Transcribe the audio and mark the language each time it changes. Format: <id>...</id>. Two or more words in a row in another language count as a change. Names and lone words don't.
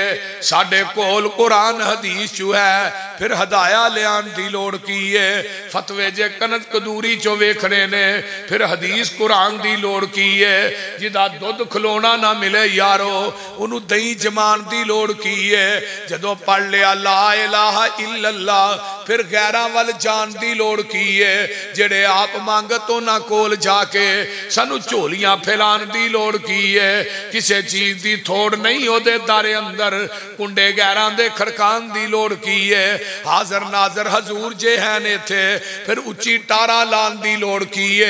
<pa>ساڈے کول قرآن حدیث چوں ہے، پھر ہدایہ لیان دی لوڑ کی ہے. فتوے جے کنز قدوری چوں ویکھنے نے، پھر حدیث قرآن دی لوڑ کی ہے. جدا دودھ کھلونا نہ ملے یارو اونہاں نے دہی جمان دی لوڑ کی ہے. جدوں پڑھ لیا</pa> <ar>لا إله إلا الله</ar> <pa>پھر غیر ول جان دی لوڑ کی ہے. جیڑے آپ منگت اونہاں کول جا کے سانوں جھولیاں پھیلان دی لوڑ کی ہے. کسی چیز کی تھوڑ نہیں اودے دوارے اندر، کنڈے غیراں دے کھڑکان دی لوڑ کی ہے. حاضر ناظر حضور جے ہیں اتھے، پھر اچی ٹارا لان دی لوڑ کی ہے.</pa>